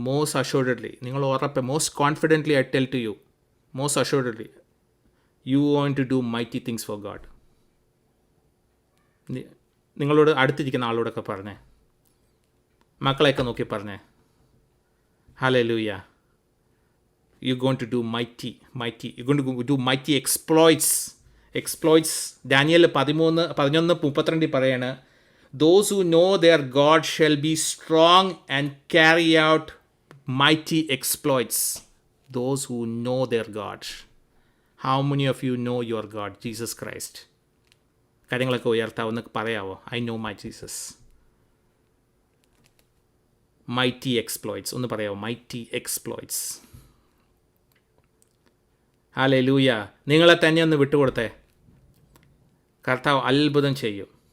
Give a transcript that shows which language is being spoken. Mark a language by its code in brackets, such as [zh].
[en] most assuredly, [ml] നിങ്ങൾ ഉറപ്പ്, [en] Most confidently I tell to you, most assuredly you won't to do mighty things for God. [ml] നിങ്ങളോട് അടുത്തിരിക്കുന്ന ആളോടൊക്കെ പറഞ്ഞേ, മക്കളെയൊക്കെ നോക്കി പറഞ്ഞേ, [en] Hallelujah, you going to do mighty, you going to do mighty exploits. [ml] Daniel 11:32 പറയാണ്, [en] those who know their God shall be strong and carry out mighty exploits. Those who know their God. How many of you know your God, Jesus Christ? [ml] കാര്യങ്ങളൊക്കെ ഉയർത്താവുന്ന പറയാവോ? [en] I know my Jesus. Mighty exploits. [ml] ഒന്ന് പറയാവോ? [en] Mighty exploits. [ml] Hallelujah. നിങ്ങളെ തന്നെ ഒന്ന് വിട്ടുകൊടുത്തേ. കർത്താവ് അത്ഭുതം ചെയ്യും.